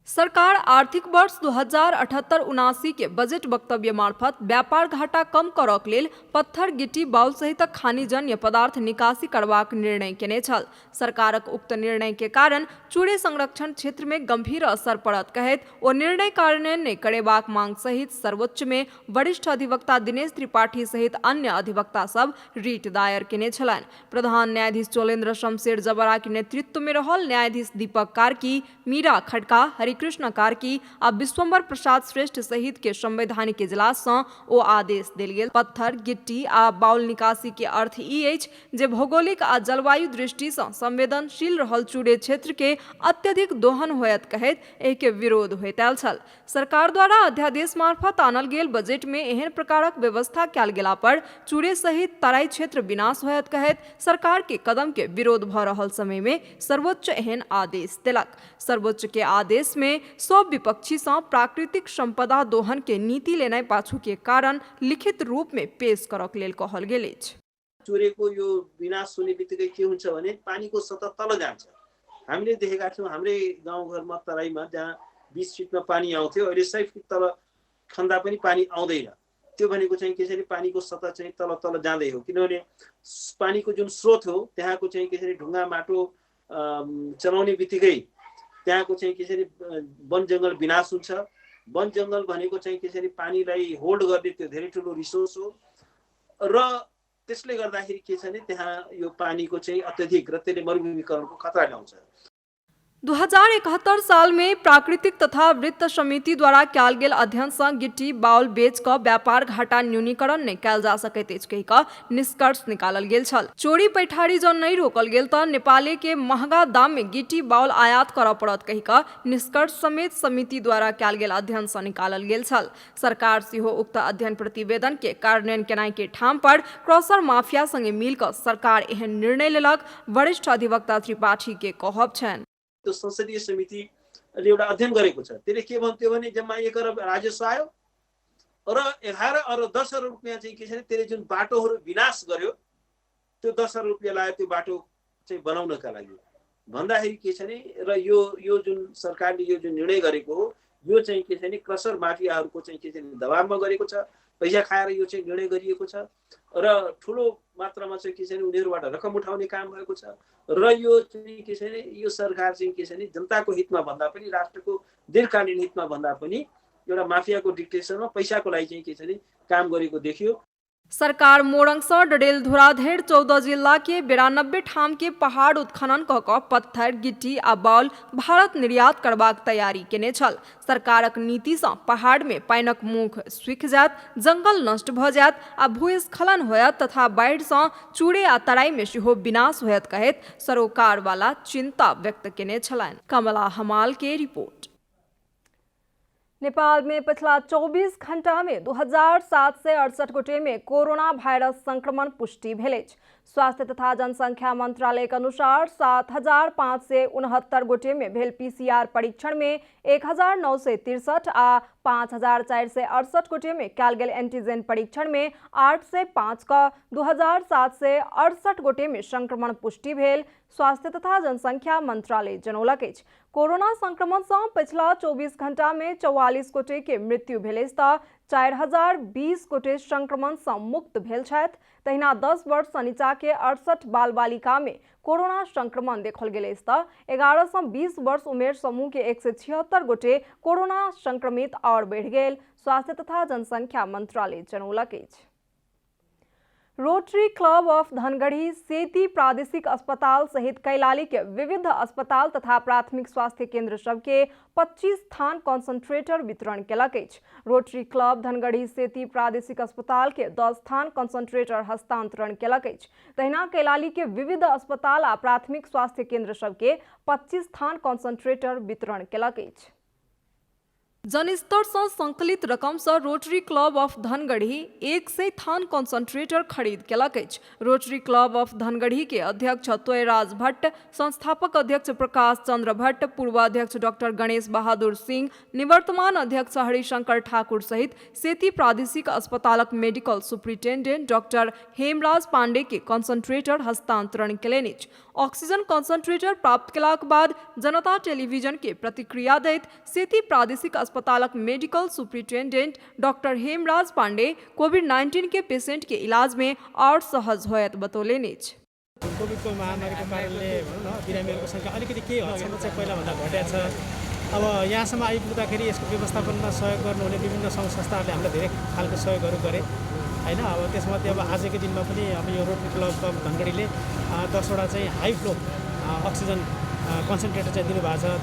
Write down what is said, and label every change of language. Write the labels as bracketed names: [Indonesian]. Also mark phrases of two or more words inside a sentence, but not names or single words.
[Maithili] सरकार आर्थिक वर्ष 2078-79 के बजट वक्तव्य मार्फत व्यापार घाटा कम करक लेल पत्थर, गिट्टी, बाउल सहित खानीजन्य पदार्थ निकासी करबाक निर्णय केने छल। सरकारक उक्त निर्णय के कारण चूड़े संरक्षण क्षेत्र में गंभीर असर पड़त कहैत ओ निर्णय कार्यान्वयन नहि करेबाक मांग सहित सर्वोच्च में वरिष्ठ अधिवक्ता दिनेश त्रिपाठी सहित अन्य अधिवक्ता सब रिट दायर केने छलनि। प्रधान न्यायाधीश चोलेन्द्र शमशेर जबरा के नेतृत्व में रहल न्यायाधीश दीपक कार्की, मीरा खड़का, कृष्ण कार्की आ विश्वम्बर प्रसाद श्रेष्ठ सहित के संवैधानिक इजलास से ओ आदेश देल गेल। पत्थर, गिट्टी आ बाउल निकासी के अर्थ ई अछि जे भौगोलिक आ जलवायु दृष्टि से संवेदनशील रहल चूड़े क्षेत्र के अत्यधिक दोहन होयत कहैत एहि के विरोध होइत आयल छल। सरकार द्वारा अध्यादेश मार्फत आनल गेल बजट में एहन प्रकारक व्यवस्था कयल गेला पर चूड़े सहित तराई क्षेत्र विनाश होयत कहैत सरकार के कदम के विरोध भ रहल समय में सर्वोच्च एहन आदेश देलक। सर्वोच्च के आदेश में सब विपक्षी से प्राकृतिक संपदा दोहन के नीति लेनाइ पाछू के कारण लिखित रूप में पेश करक लेल कहल गेल अछि। [Nepali] चूरेको यो विनाश हुने बित्तिकै के हुन्छ भने पानीको सतह तल जान्छ। हामीले देखेका छौँ हाम्रै गाउँघरमा तराईमा जहाँ 20 फिटमा पानी आउँथ्यो अहिले 100 फिट तल खन्दा पनि पानी आउँदैन। त्यो भनेको चाहिँ कसरी पानीको सतह चाहिँ तल तल जाँदै हो, किनभने पानीको जुन स्रोत हो त्यहाँको चाहिँ कसरी ढुङ्गा माटो चलाउने बित्तिकै त्यहाँको चाहिँ कसरी वन जङ्गल विनाश हुन्छ। वन जङ्गल भनेको चाहिँ कसरी पानीलाई होल्ड गर्ने त्यो धेरै ठुलो रिसोर्स हो र त्यसले गर्दाखेरि के छ भने त्यहाँ यो पानीको चाहिँ अत्यधिक र त्यसले मरुभूमिकरणको खतरा ल्याउँछ। [Maithili] 2071 साल में प्राकृतिक तथा वित्त समिति द्वारा कयल गेल अध्ययन से गिट्टी बाउल बेच क व्यापार घाटा न्यूनीकरण नहि कयल जा सकैत अछि कहि क निष्कर्ष निकालल गेल छल। चोरी पैठारी जन नहीं रोकल गेल त नेपाले के महंगा दाम में गिट्टी बाउल आयात करऽ पड़त कहि क निष्कर्ष समेत समिति द्वारा कयल गेल अध्ययन से निकालल गेल छल। सरकार सेहो उक्त अध्ययन प्रतिवेदन के कार्यान्वयन केनाइ के ठाम पर क्रसर माफिया संगे मिल क सरकार एहन निर्णय लेलक। वरिष्ठ अधिवक्ता त्रिपाठी के कहब छन् [Nepali] त्यो संसदीय समितिले एउटा अध्ययन गरेको छ। त्यसले के भन्थ्यो भने जम्मा 1 अरब राजस्व आयो र 11 अरब 10 अरब रुपैयाँ चाहिँ के छ भने त्यसले जुन बाटोहरू विनाश गर्यो त्यो 10 अरब रुपैयाँ लाग्यो त्यो बाटो चाहिँ बनाउनका लागि भन्दाखेरि के छ भने र यो जुन सरकारले यो जुन निर्णय गरेको हो यो चाहिँ के छ भने क्रसर माफियाहरूको चाहिँ के छ भने दबावमा गरेको छ। पैसा खाएर यो चाहिँ निर्णय गरिएको छ र ठुलो मात्रामा चाहिँ के छ भने उनीहरूबाट रकम उठाउने काम भएको छ र यो चाहिँ के छ भने यो सरकार चाहिँ के छ भने जनताको हितमा भन्दा पनि राष्ट्रको दीर्घकालीन हितमा भन्दा पनि एउटा माफियाको डिक्टेसनमा पैसाको लागि चाहिँ के छ भने काम गरेको देखियो। [Maithili] सरकार मोरंग से डडेलधुरा धरि 14 जिला के 92 ठाम के पहाड़ उत्खनन क क पत्थर, गिट्टी आ बाउल भारत निर्यात करबाक तैयारी केने छल। सरकारक नीति से पहाड़ में पानिक मुख सूखि जायत, जंगल नष्ट भ जायत आ भूस्खलन होयत तथा बाढ़ि से चूड़े आ तराई में सेहो विनाश होयत कहैत सरोकार वाला चिंता व्यक्त केने छलनि। कमला हमाल के रिपोर्ट। नेपाल में पिछला 24 घंटा में 2768 गोटे में कोरोना वायरस संक्रमण पुष्टि भेल अछि। स्वास्थ्य तथा जनसंख्या मंत्रालय के अनुसार 7569 गोटे में भेल PCR परीक्षण में 1963 आ 5468 गोटे में कयल गेल एंटीजन परीक्षण में 805 का 2768 गोटे में संक्रमण पुष्टि भेल। स्वास्थ्य तथा जनसंख्या मंत्रालय जनौलक अछि। कोरोना संक्रमण से पिछला 24 घंटा में 44 गोटे के मृत्यु भेल अछि त 4020 गोटे संक्रमण से मुक्त भेल छथि। तहिना 10 वर्ष से नीचा के 68 बाल बालिका में कोरोना संक्रमण देखल गेल अछि त 11 से 20 वर्ष उमेर समूह के 176 गोटे कोरोना संक्रमित और बढ़ गेल। स्वास्थ्य तथा जनसंख्या मंत्रालय जनौलक अछि। रोटरी क्लब ऑफ धनगढ़ी सेती प्रादेशिक अस्पताल सहित कैलाली के विविध अस्पताल तथा प्राथमिक स्वास्थ्य केंद्र सबके 25 स्थान कंसंट्रेटर वितरण केलक अछि। रोटरी क्लब धनगढ़ी सेती प्रादेशिक अस्पताल के 10 स्थान कंसंट्रेटर हस्तांतरण केलक अछि। तहिना कैलाली के विविध अस्पताल आ प्राथमिक स्वास्थ्य केंद्र सबके 25 स्थान कंसंट्रेटर वितरण केलक अछि। जनस्तर से संकलित रकम से रोटरी क्लब ऑफ धनगढ़ी 100 थान कंसंट्रेटर खरीद केलक अछि। रोटरी क्लब ऑफ धनगढ़ी के अध्यक्ष तोयराज भट्ट, संस्थापक अध्यक्ष प्रकाश चंद्र भट्ट, पूर्व अध्यक्ष डॉक्टर गणेश बहादुर सिंह, निवर्तमान अध्यक्ष हरिशंकर ठाकुर सहित सेती प्रादेशिक अस्पतालक [English] medical superintendent [Maithili] डॉक्टर हेमराज पांडे के कंसंट्रेटर हस्तांतरण केलनि अछि। ऑक्सीजन कंसंट्रेटर प्राप्त केलाक बाद जनता टेलीविजन के प्रतिक्रिया दैत सेती प्रादेशिक अस्पतालक [English] medical superintendent [Maithili] डॉक्टर हेमराज पांडे कोविड-19 के पेशेंट के इलाज में और सहज होयत बतौलनि अछि। [Nepali] कोभिडको महामारीको कारणले बिरामीहरूको सङ्ख्या अलिकति केही हदसम्म चाहिँ पहिलाभन्दा घटेको छ। अब यहाँसम्म आइपुग्दाखेरि यसको व्यवस्थापनमा सहयोग गर्नुहुने विभिन्न सङ्घ संस्थाहरूले हामीलाई धेरै खालको सहयोगहरू गरे हैन। अब त्यसमध्ये अब आजको दिनमा पनि अब यो रोटरी क्लब अफ धनगढीले 10वटा चाहिँ [English] high flow oxygen concentrator [Nepali] चाहिँ दिनुभएको छ।